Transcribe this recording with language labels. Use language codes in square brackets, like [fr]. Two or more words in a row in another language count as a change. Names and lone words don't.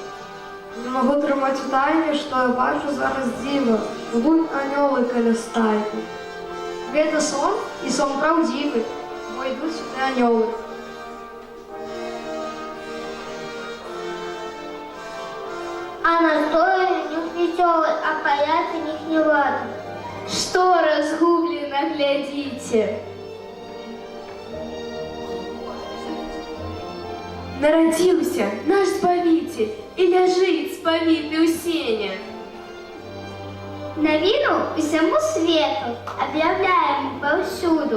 [be] Не магу трымаць у тайне, што я бачу зараз дзіва, будуць анёлы каля стайкі. Гэта сон, і сон праўдзівы, бо ідуць сюды анёлы. [ru] А настрой у них веселый, а порядок у них не ладный. [be] Што разгублена, глядзіце! Нарадзіўся наш Збавіцель і ляжыць спавіты ў сене. Навіну усяму свету [ru] объявляем повсюду.